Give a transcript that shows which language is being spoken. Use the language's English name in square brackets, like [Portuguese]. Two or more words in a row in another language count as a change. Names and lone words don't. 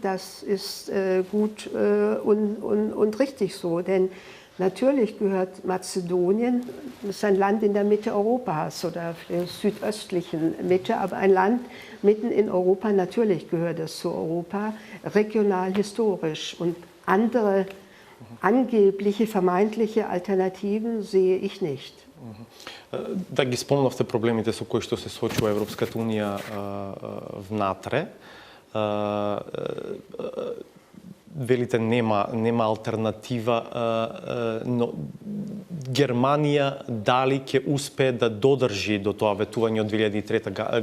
[German] Das ist gut und richtig so, denn natürlich gehört Mazedonien, das ist ein Land in der Mitte Europas oder der südöstlichen Mitte, aber ein Land mitten in Europa, natürlich gehört es zu Europa, regional, historisch. Und andere angebliche, vermeintliche Alternativen sehe ich nicht. [Macedonian] Да ги спомнавте проблемите со кои што се соочува Европската унија внатре. Велите нема алтернатива, но Германија дали ќе успее да додржи до тоа ветување од 2003